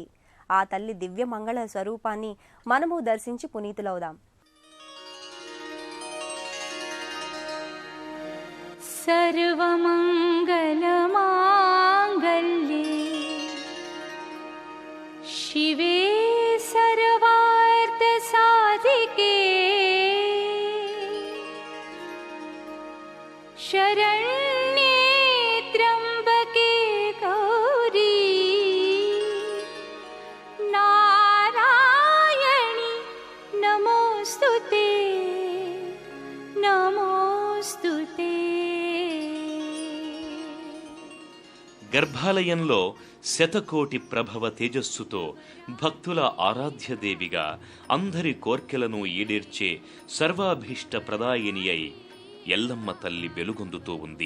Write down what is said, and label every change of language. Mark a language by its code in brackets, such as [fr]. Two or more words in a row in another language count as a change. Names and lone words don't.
[te] ఆ తల్లి దివ్య మంగళ స్వరూపాన్ని మనము దర్శించి పునీతులవుదాం. [sa] సర్వమంగళమాంగళ్యే శివే सर्वार्थ साधिके शरण्ये त्र्यंबके गौरी नारायणी नमोस्तुते नमोस्तुते. [te] గర్భాలయంలో శతకోటి ప్రభవ తేజస్సుతో భక్తుల ఆరాధ్యదేవిగా అందరి కోర్కెలను ఈడేర్చే సర్వాభీష్ట ప్రదాయిని అయి ఎల్లమ్మ తల్లి వెలుగొందుతూ ఉంది.